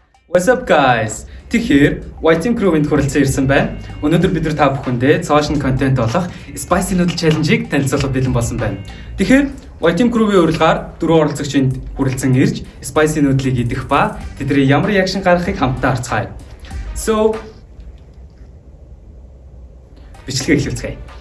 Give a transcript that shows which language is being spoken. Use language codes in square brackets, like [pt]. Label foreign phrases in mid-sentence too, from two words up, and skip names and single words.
[en] What's up guys? [mn] Тэгэхээр White Team Crew-ийн хүрэлцэн ирсэн байна. Өнөөдөр бид та бүхэндээ [en] social content [mn] болох Spicy Noodle Challenge-ийг танилцуулах бэлэн болсон байна. Тэгэхээр White Team Crew-ийн урилгаар дөрвөн оролцогчид хүрэлцэн ирж Spicy Noodle-ыг идэх ба тэдний ямар реакшн гаргахыг хамтдаа харцгаая. So бичлэгээ эхлүүлцгээе.